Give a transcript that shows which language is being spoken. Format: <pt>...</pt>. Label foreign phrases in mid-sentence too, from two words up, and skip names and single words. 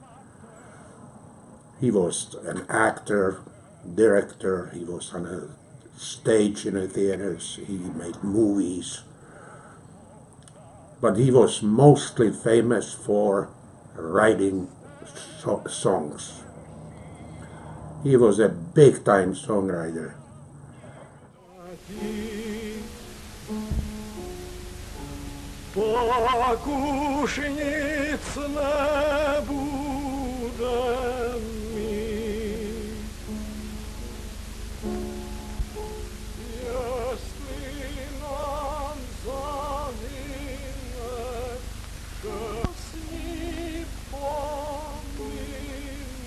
<en>He was an actor, director, he was on a stage in the theaters, he made movies. But he was mostly famous for writing songs. He was a big-time songwriter.</en> <cs>Tak už nic nebude mít, jestli nám zahyne, že s ní pomine,</cs>